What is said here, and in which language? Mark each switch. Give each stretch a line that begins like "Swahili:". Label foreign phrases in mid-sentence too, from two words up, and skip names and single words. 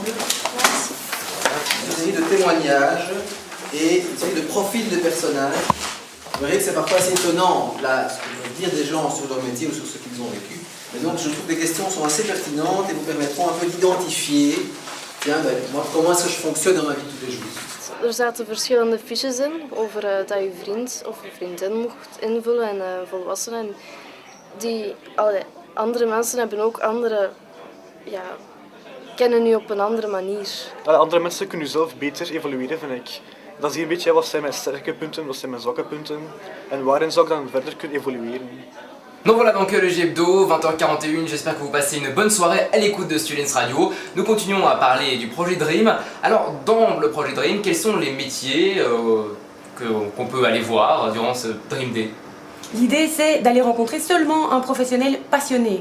French: Une série de témoignages et une série de profils de personnages. Vous verrez que c'est parfois assez étonnant là, ce que peuvent dire des gens sur leur métier ou sur ce qu'ils ont vécu. Mais donc je trouve que les questions sont assez pertinentes et vous permettront un peu d'identifier moi, comment est-ce que je fonctionne dans ma vie de tous les jours.
Dutch: Er zaten verschillende fiches in over dat je vriend of je vriendin mocht invullen en volwassenen. Andere mensen hebben ook andere, kennen u op een andere manier. Andere mensen kunnen je zelf beter evalueren, vind ik. Dan zie je een beetje wat zijn mijn sterke punten, wat zijn mijn zwakke punten en waarin zou ik dan verder kunnen evolueren.
French: Donc voilà donc le G-Hebdo, 20h41, j'espère que vous passez une bonne soirée à l'écoute de Students Radio. Nous continuons à parler du projet Dream. Alors dans le projet Dream, quels sont les métiers qu'on peut aller voir durant ce Dream Day? L'idée c'est d'aller rencontrer seulement un professionnel passionné.